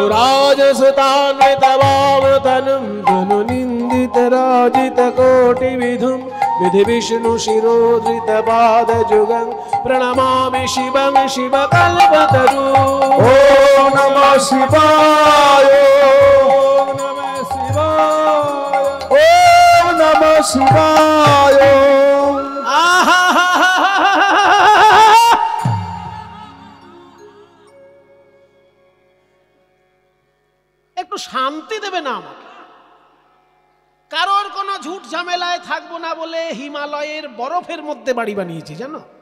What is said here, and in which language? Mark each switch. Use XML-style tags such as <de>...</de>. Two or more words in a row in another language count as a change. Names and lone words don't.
<sa>गुरुराजसुतान्वितवामतनुं धनुनिन्दितराजितकोटिविधुं विधि विष्णु शिरोधृतपादजुगं प्रणमामि शिवं शिवकल्पतरुं। ओम नमः शिवाय, ओम नमः शिवाय, ओम नमः शिवाय।</sa> <bn>একটু শান্তি দেবে না আমাকে? কারোর কোনো ঝুট ঝামেলায় থাকবো না বলে হিমালয়ের বরফের মধ্যে বাড়ি বানিয়েছি জানো।</bn>